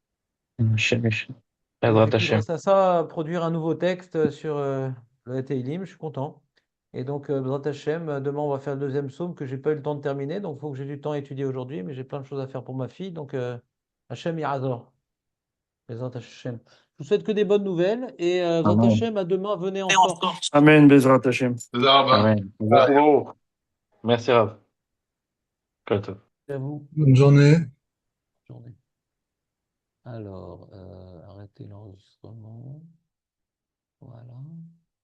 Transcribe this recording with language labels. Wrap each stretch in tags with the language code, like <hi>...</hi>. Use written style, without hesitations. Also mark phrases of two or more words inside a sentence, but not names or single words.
<fr>Et j'ai pu, grâce à ça, produire un nouveau texte sur le Teilim. Je suis content. Et donc,</fr> <he>בעזרת השם,</he> <fr>demain, on va faire le deuxième psaume que j'ai pas eu le temps de terminer. Donc, il faut que j'ai du temps à étudier aujourd'hui. Mais j'ai plein de choses à faire pour ma fille. Donc,</fr> <he>השם יעזור. בעזרת השם. Je vous souhaite que des bonnes nouvelles. Et בעזרת השם, à demain, venez en force. אמן, בעזרת השם. תודה רבה.</he> <fr>Amen. Merci, Rav. À vous. Bonne journée. Journée. Alors, arrêtez l'enregistrement. Voilà.</fr>